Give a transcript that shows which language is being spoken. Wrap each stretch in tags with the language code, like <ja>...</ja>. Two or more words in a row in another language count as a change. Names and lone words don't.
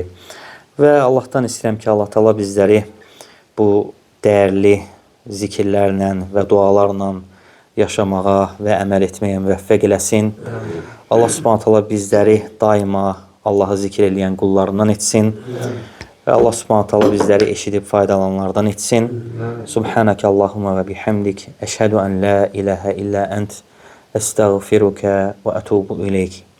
<az>Və Allahdan istəyirəm ki,</az> <ar>الله تعالى</ar> <az>bizləri bu dəyərli zikirlərlə və dualarla yaşamağa və əməl etməyə müvəffəq eləsin.</az> <ar>الله سبحانه تعالى</ar> <az>bizləri daima Allahı zikr eləyən qullarından etsin. Və</az> <ar>الله سبحانه تعالى</ar> <az>bizləri eşidib faydalananlardan etsin.</az> <ar>سبحانك اللهم وبحمدك، أشهد أن لا إله إلا أنت, أستغفرك وأتوب إليك.</ar>